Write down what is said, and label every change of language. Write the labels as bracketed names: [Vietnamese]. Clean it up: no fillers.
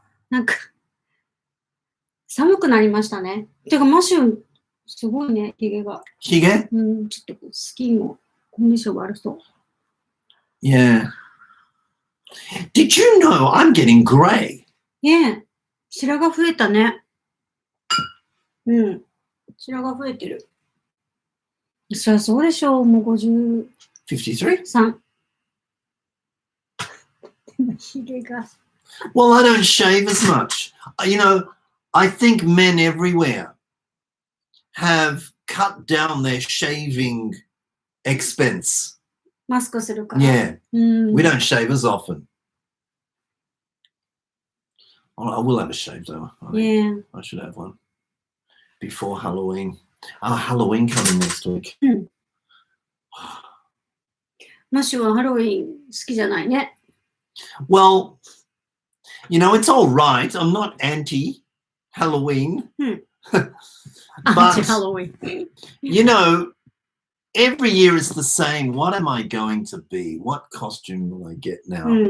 [Japanese] なんか、寒くなりましたね。てか、マシュン、すごいね、ヒゲが。ヒゲ？うん、ちょっとスキンもコンディション悪そう。 [English] Yeah. Did you know I'm getting grey? [Japanese] ねえ、白が増えたね。うん、白が増えてる。そりゃそうでしょう、もう53。 53? ヒゲが。 [English] Well, I don't shave as much. You know, I think men everywhere have cut down their shaving expense. [Japanese] マスクするから。 [English] Yeah. We don't shave as often. I will have a shave though. Yeah. I should have one before Halloween. Halloween coming next week. [Japanese] マシュはハロウィン好きじゃないね。 [English] Well, you know, it's all right. I'm not anti-Halloween. But, Anti-Halloween. You know, every year is the same. What am I going to be? What costume will I get now?